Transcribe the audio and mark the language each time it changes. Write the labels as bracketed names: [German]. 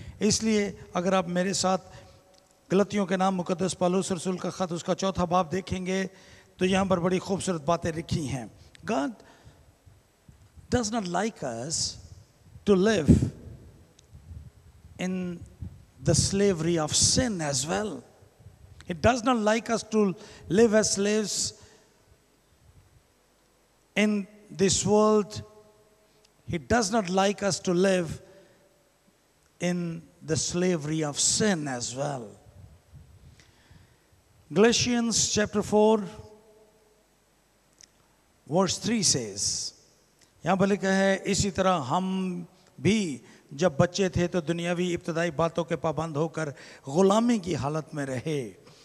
[Hindi] इसलिए अगर आप मेरे साथ गलतियों के नाम मुकद्दस पौलुस रसूल का ख़त उसका 4था बाब देखेंगे तो यहाँ पर बड़ी खूबसूरत बातें लिखी हैं। [English] God does not like us to live in the slavery of sin as well. It does not like us to live as slaves in this world. He does not like us to live in the slavery of sin as well. Galatians chapter 4 verse 3 says, [Hindi] यहाँ पर लिखा है, इसी तरह हम भी जब बच्चे थे तो दुनियावी इब्तदाई बातों के पाबंद होकर गुलामी की हालत में रहे।